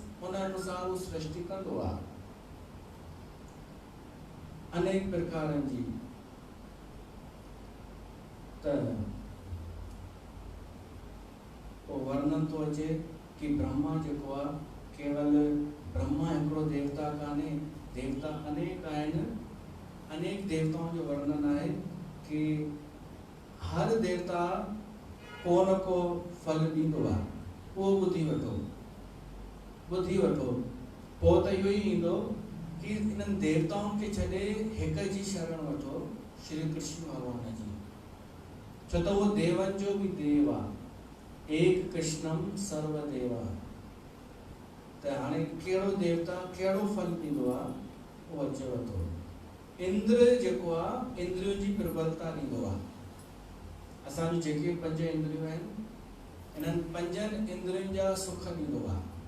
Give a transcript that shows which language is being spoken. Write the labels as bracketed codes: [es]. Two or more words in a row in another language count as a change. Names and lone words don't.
[sd] उन अनुसार उहो सृष्टि कंदो आहे अनेक प्रकारनि जी। त पोइ वर्णन थो अचे कि ब्रह्मा जेको आहे केवल ब्रह्मा हिकिड़ो देवता कान्हे, देवता अनेक आहिनि। अनेक देवताओं जो वर्णन आहे कि हर देवता को न को फल ॾींदो आहे, उहो ॿुधी वठो। पोइ त इहो ई ईंदो कि इन्हनि देवताउनि खे छॾे हिक जी शरण वठो, श्री कृष्ण भगवान जी। छो त उहो देवनि जो बि देव आहे, [sa] एक कृष्णम सर्वदेवा। [sd] त हाणे कहिड़ो देवता कहिड़ो फल ॾींदो आहे उहो अचेव थो। इंद्र जेको आहे इंद्रियुनि जी प्रबलता ॾींदो आहे। असांजूं जेके 5 इंद्रियूं आहिनि, इन्हनि 5 इंद्रियुनि जा सुख ॾींदो आहे।